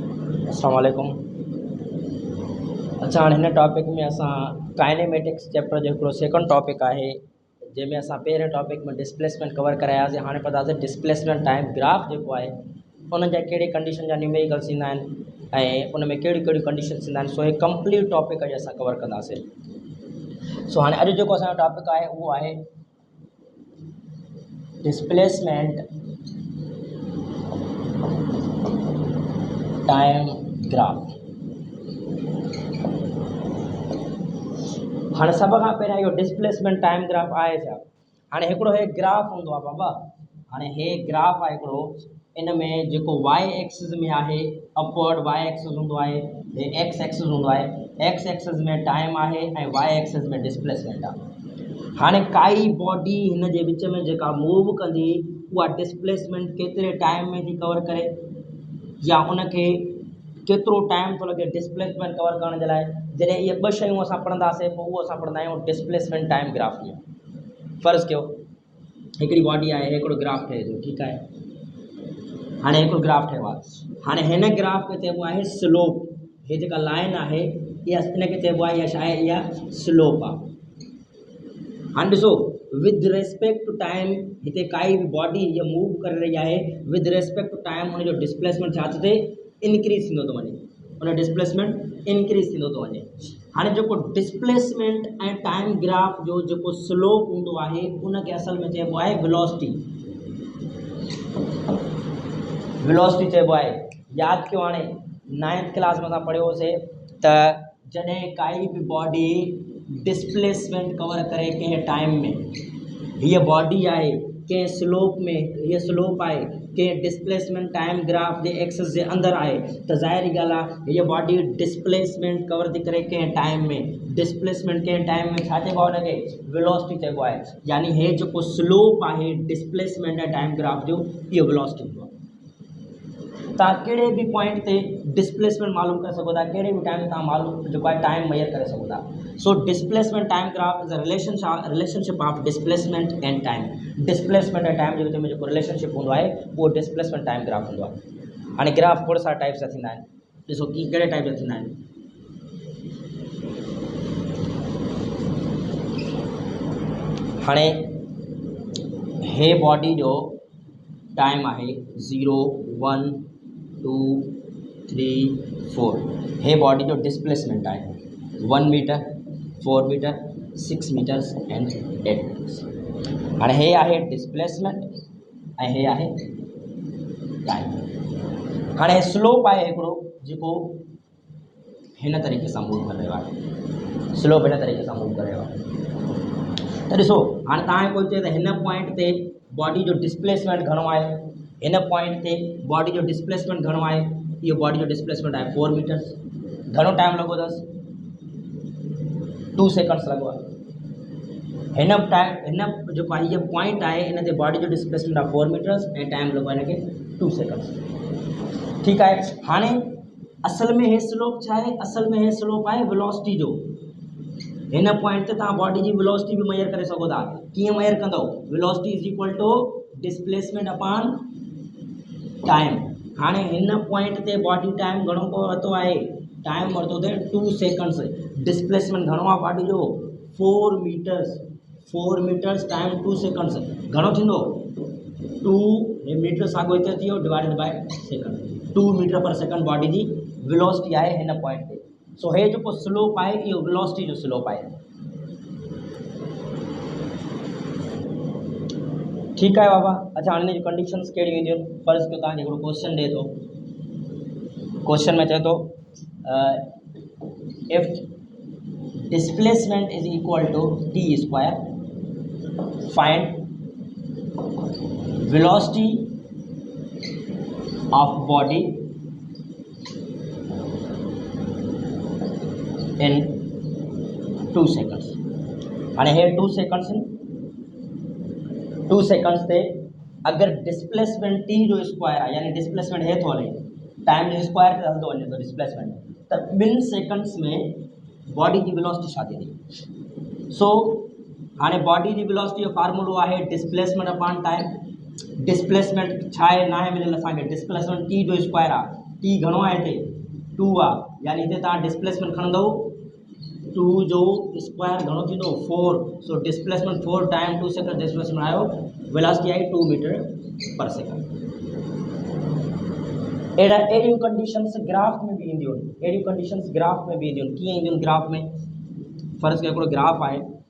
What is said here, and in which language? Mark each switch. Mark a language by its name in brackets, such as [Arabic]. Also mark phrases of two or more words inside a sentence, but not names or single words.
[Arabic] السلام عليكم. [Sindhi] अच्छा, हाणे हिन टॉपिक में असां [English] kinematics chapter [Sindhi] जो हिकिड़ो [English] second topic [Sindhi] आहे, जंहिंमें असां पहिरें टॉपिक में [English] displacement cover [Sindhi] करायासीं। हाणे पतासीं [English] displacement time graph [Sindhi] जेको आहे उन जा कहिड़े कंडीशन जा न्यूमेरिकल्स ईंदा आहिनि ऐं उन में कहिड़ियूं कहिड़ियूं कंडीशन्स ईंदा आहिनि। सो हे [English] complete topic [Sindhi] अॼु असां कवर कंदासीं। सो हाणे अॼु जेको असांजो टॉपिक आहे उहो आहे [English] displacement time graph. [Sindhi] हाँ सब का पहिरियां इहो [English] displacement time graph [Sindhi] आहे छा। हाणे हिकिड़ो हे ग्राफ हूंदो आहे बाबा। हाणे हे ग्राफ आहे हिकिड़ो, इन में जेको [English] Y axis [Sindhi] में आहे [English] upward Y axis [Sindhi] हूंदो आहे, हे [English] X axis [Sindhi] हूंदो आहे। [English] X axis [Sindhi] में टाइम आहे ऐं [English] Y axis [Sindhi] में डिस्प्लेसमेंट आहे। हाणे काई बॉडी हिन जे विच में जेका मूव कंदी उहा डिस्प्लेसमेंट केतिरे टाइम में थी कवर करे, या उनखे केतिरो टाइम थो लॻे [English] displacement cover [Sindhi] करण जे लाइ। जॾहिं इहे ॿ शयूं असां पढ़ंदासीं पोइ उहो असां पढ़ंदा आहियूं [English] displacement time graph [Sindhi] में। फ़र्ज़ु कयो हिकिड़ी बॉडी आहे, हिकिड़ो ग्राफ ठहे थो, ठीकु आहे। हाणे हिकिड़ो ग्राफ ठहियो आहे। हाणे हिन ग्राफ खे चइबो आहे स्लोप। हे जेका लाइन आहे इहा हिनखे चइबो आहे, इहा छा आहे, इहा स्लोप आहे। हाणे ॾिसो [English] with respect to time [Sindhi] हिते काई बि बॉडी हीअ मूव करे रही आहे, [English] with respect to time [Sindhi] हुनजो डिस्प्लेसमेंट छा थो थिए, इंक्रीज़ थींदो थो वञे। उन [English] displacement increase [Sindhi] थींदो थो वञे। हाणे जेको डिस्प्लेसमेंट ऐं [English] time graph [Sindhi] जो जेको स्लोप हूंदो आहे उनखे असल में चइबो आहे वेलोसिटी। वेलोसिटी चइबो आहे। यादि कयो, हाणे 9th क्लास में असां पढ़ियोसीं त जॾहिं काई बि [English] body displacement cover [Sindhi] करे कंहिं टाइम में, हीअ बॉडी आहे कंहिं स्लोप में, हीअ स्लोप आहे कंहिं [English] displacement time graph [Sindhi] जे एक्सिस जे अंदरि आहे, त ज़ाहिरी ॻाल्हि आहे हीअ [English] body displacement cover [Sindhi] थी करे कंहिं टाइम में। डिस्प्लेसमेंट कंहिं टाइम में छा चइबो आहे, हुनखे वेलोसिटी चइबो आहे। यानी हे जेको स्लोप आहे डिस्प्लेसमेंट ऐं [English] time graph [Sindhi] जो, इहो वेलोसिटी हूंदो आहे। तव्हां कहिड़े बि पॉइंट ते डिस्प्लेसमेंट मालूम करे सघो था, कहिड़े बि टाइम तव्हां मालूम जेको आहे [English] time measure [Sindhi] करे सघो था। [English] So displacement time graph is a relationship of displacement and time. [Sindhi] डिस्प्लेसमेंट ऐं टाइम जे विच में जेको रिलेशनशिप हूंदो आहे उहो [English] displacement time graph [Sindhi] हूंदो आहे। हाणे ग्राफ खोड़ सारा टाइप्स जा थींदा आहिनि, ॾिसो की कहिड़े टाइप जा थींदा आहिनि। हाणे हे बॉडी जो टाइम आहे 0 1 2 3 4। हे बॉडी जो डिस्प्लेसमेंट आहे 1 मीटर 4 मीटर 6 [English] meters and 8 meters. [Sindhi] हाणे हे आहे डिस्प्लेसमेंट ऐं हे आहे टाइम। हाणे स्लोप आहे हिकिड़ो जेको हिन तरीक़े सां मूव करे रहियो आहे। स्लोप हिन तरीक़े सां मूव करे रहियो आहे। त ॾिसो हाणे तव्हांखे कोई चए त हिन पॉइंट ते बॉडी जो डिस्प्लेसमेंट घणो आहे, हिन पॉइंट ते बॉडी जो डिस्प्लेसमेंट घणो आहे। इहो बॉडी जो डिस्प्लेसमेंट आहे 4 मीटर्स। घणो टाइम लॻो अथसि, 2 सेकंड्स लॻो आहे। हिन जेको आहे हीअ पॉइंट आहे, इन ते बॉडी जो डिस्प्लेसमेंट आहे 4 मीटर्स ऐं टाइम लॻो आहे हिनखे 2 सेकंड्स। ठीकु आहे। हाणे असल में हे स्लोप छा आहे, असल में हे स्लोप आहे वेलोसिटी जो। हिन पॉइंट ते तव्हां बॉडी जी वेलोसिटी बि मेजर करे सघो था। कीअं मेजर कंदव, [English] velocity is equal to displacement upon time. [Sindhi] हाणे हिन पॉइंट ते बॉडी टाइम घणो वरितो आहे, टाइम वरितो अथई 2 सेकंड्स। डिस्प्लेसमेंट घणो आहे बॉडी जो 4 मीटर्स। 4 मीटर्स टाइम 2 सेकंड्स घणो थींदो, 2 मीटर साॻियो हिते थी वियो [English] divided by second. [Sindhi] 2 [English] meter per second [Sindhi] बॉडी जी वेलोसिटी आहे हिन पॉइंट ते। सो हे जेको स्लोप आहे इहो वेलोसिटी जो स्लोप आहे। ठीकु आहे बाबा। अच्छा, हाणे हिन जूं कंडीशन्स कहिड़ियूं ईंदियूं आहिनि। फ़र्ज़ु कयो तव्हांखे हिकिड़ो क्वेश्चन ॾिए थो, क्वेश्चन में चए थो [English] if displacement is equal to T square, find velocity of body in 2 seconds. [Sindhi] हाणे हे 2 सेकंड्स आहिनि। 2 सेकंड्स ते अगर डिस्प्लेसमेंट टी जो स्क्वायर आहे, यानी डिस्प्लेसमेंट हे थो हले, टाइम जो स्क्वायर ते हलंदो वञे थो डिस्प्लेसमेंट, त 2 सेकंड्स में बॉडी जी वेलोसिटी छा थींदी। सो हाणे बॉडी जी वेलोसिटी जो फार्मूलो आहे [English] displacement upon time. [Sindhi] डिस्प्लेसमेंट छा आहे, ना आहे मिलियल असांखे, डिस्प्लेसमेंट टी जो स्क्वायर आहे। टी घणो आहे हिते 2 आहे यानी हिते तव्हां डिस्प्लेसमेंट खणंदव 2 जो स्क्वायर घणो थींदो 4 सो डिस्प्लेसमेंट 4 टाइम 2 सेकंड डिस्प्लेसमेंट आयो वेलोसिटी आई 2 [English] meter per second. [Sindhi] अहिड़ियूं कंडीशंस ग्राफ में भी ईंदियूं आहिनि अहिड़ियूं कंडीशंस ग्राफ में भी ईंदियूं आहिनि कीअं ईंदियूं आहिनि ग्राफ में फ़र्ज़ु कयो हिकिड़ो ग्राफ आहे